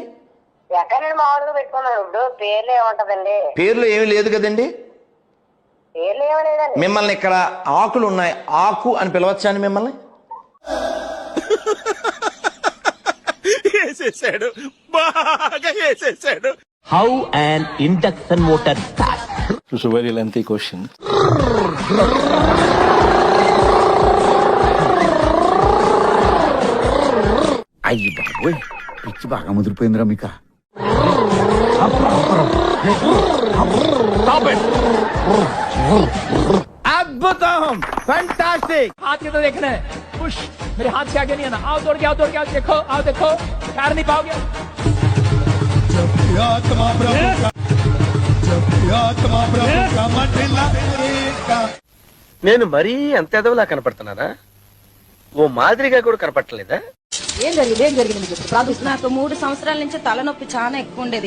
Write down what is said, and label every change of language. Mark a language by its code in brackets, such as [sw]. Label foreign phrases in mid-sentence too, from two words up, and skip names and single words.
[te] ఎక్కడండి మామూలుగా పెట్టుకున్నాను. ఇప్పుడు పేర్లు ఏముంటదండి? పేర్లు ఏమీ లేదు కదండి. పేర్లు ఏమలేదండి. మిమ్మల్ని ఇక్కడ ఆకులు ఉన్నాయి, ఆకు అని పిలవచ్చా అండి మిమ్మల్ని? వేసేసాడు, బాగా వేసేసాడు. [en] How an induction motor starts? It's a very lengthy question. [te] అయ్యి బాబోయ్, పిచ్చి బాగా ముదిరిపోయిందిరా మీకు. [hi] अद्भुतम, फैंटास्टिक. हाथ के तो देखना है. पुश. मेरे हाथ से आगे नहीं आना. आओ दौड़ के आओ, दौड़ के आओ. देखो, आओ देखो. कार नहीं पाओगे. [te] నేను మరీ అంత ఎదవలా కనపడుతున్నానా? ఓ మాదిరిగా కూడా కనపడలేదా? ఏం జరిగింది నాకు 3 సంవత్సరాల నుంచి తలనొప్పి చాలా ఎక్కువ ఉండేది.